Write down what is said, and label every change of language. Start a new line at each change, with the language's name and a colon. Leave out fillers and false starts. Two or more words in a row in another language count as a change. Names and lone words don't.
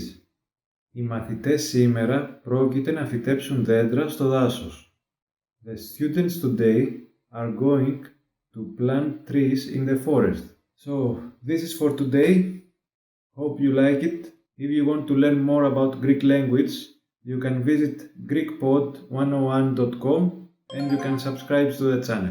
Greek: Οι μαθητές σήμερα πρόκειται να φυτέψουν δέντρα στο δάσος.
English: The students today are going to plant trees in the forest. So, this is for today. Hope you like it. If you want to learn more about Greek language, you can visit GreekPod101.com and you can subscribe to the channel.